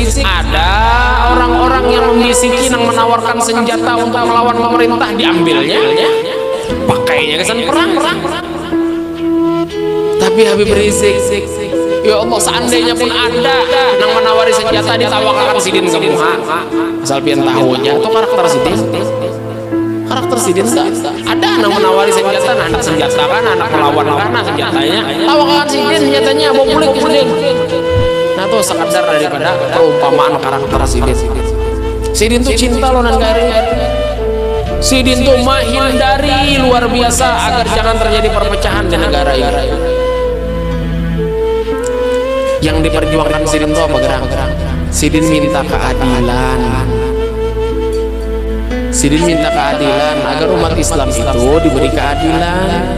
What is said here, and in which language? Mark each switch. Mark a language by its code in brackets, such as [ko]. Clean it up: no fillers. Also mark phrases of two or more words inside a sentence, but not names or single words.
[bjn] Ada orang-orang yang membisiki, yang menawarkan senjata untuk melawan pemerintah, diambilnya, pakainya kesan perang. Tapi Habib Rizik, [ar] يا الله, [bjn] seandainya pun ada yang menawari senjata, ditawarkan sidin ke muha. Asal pian tahunya itu karakter sidin. Karakter sidin ada yang menawari senjata, anak senjata kan, anak melawan karena senjatanya, tawarkan sidin senjatanya, bawa pulik sidin. Nah tuh sekadar daripada perumpamaan karakter sidin. Sidin tuh cinta loh nan gari. Sidin tuh menghindari luar biasa agar jangan terjadi perpecahan di negara ini. Yang diperjuangkan Sidin itu apa gerak? Sidin minta keadilan. Sidin minta keadilan agar umat Islam itu diberi keadilan.